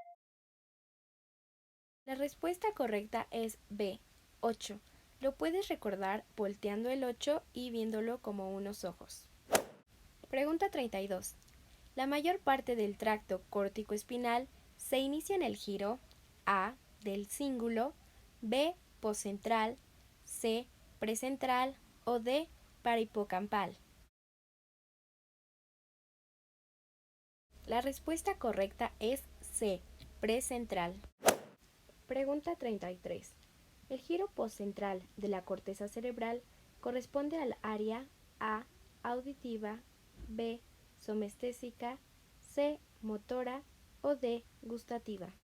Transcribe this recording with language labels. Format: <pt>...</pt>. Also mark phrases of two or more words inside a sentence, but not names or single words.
<es>La respuesta correcta es B8. Lo puedes recordar volteando el 8 y viéndolo como unos ojos. Pregunta 32. La mayor parte del tracto córtico-espinal se inicia en el giro A del cíngulo, B poscentral, C precentral o D parahipocampal. La respuesta correcta es C, precentral. Pregunta 33. El giro postcentral de la corteza cerebral corresponde al área A, auditiva, B, somestésica, C, motora o D, gustativa.</es>